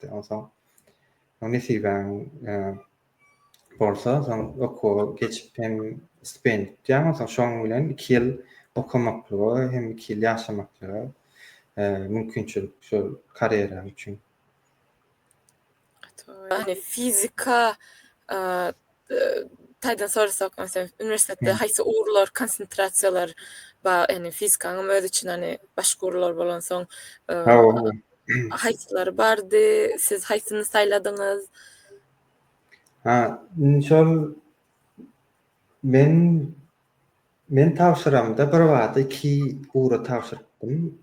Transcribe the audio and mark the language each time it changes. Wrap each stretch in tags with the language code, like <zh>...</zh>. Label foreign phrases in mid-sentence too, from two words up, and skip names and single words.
<tk>Soň nesibäň bolsa soň oku geçip hem stipendiýa soň şoň bilen 2 ýyl okumaklygy hem 2 ýyl ýaşamaklygy mümkinçilik şol karieram üçin. Hani fizika taýdan sorasak mesela üniversitede haýsy uğurlar, konsentrasiýalar ba yani fizikanyň öz için hani başga uğurlar bolan soň haýsylary bardy, siz haýsyny saýladyňyz? Şol men tapşyramda bir wagtda 2 uğra tapşyrdym.</tk>